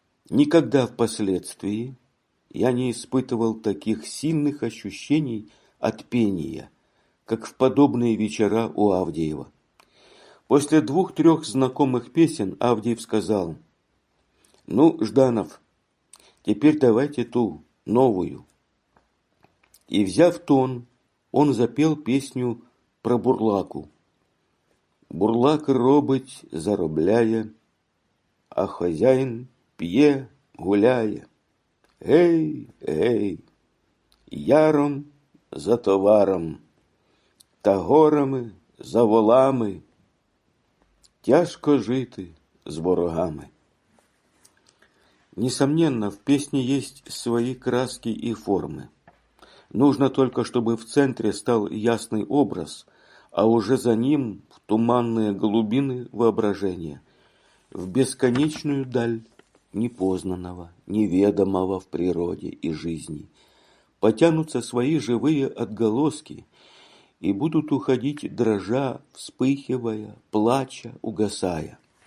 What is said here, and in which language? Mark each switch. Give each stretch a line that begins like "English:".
Russian: Никогда впоследствии я не испытывал таких сильных ощущений от пения, как в подобные вечера у Авдеева. После 2-3 знакомых песен Авдеев сказал: «Ну, Жданов, теперь давайте ту новую». И, взяв тон, он запел песню про бурлаку.
Ukrainian: «Бурлак робить, заробляє, а хозяин п'є, гуляє. Гей, гей, яром за товаром, та горами за волами, тяжко жити з ворогами».
Russian: Несомненно, в песне есть свои краски и формы. Нужно только, чтобы в центре стал ясный образ, а уже за ним в туманные глубины воображения, в бесконечную даль непознанного, неведомого в природе и жизни, потянутся свои живые отголоски и будут уходить, дрожа, вспыхивая, плача, угасая.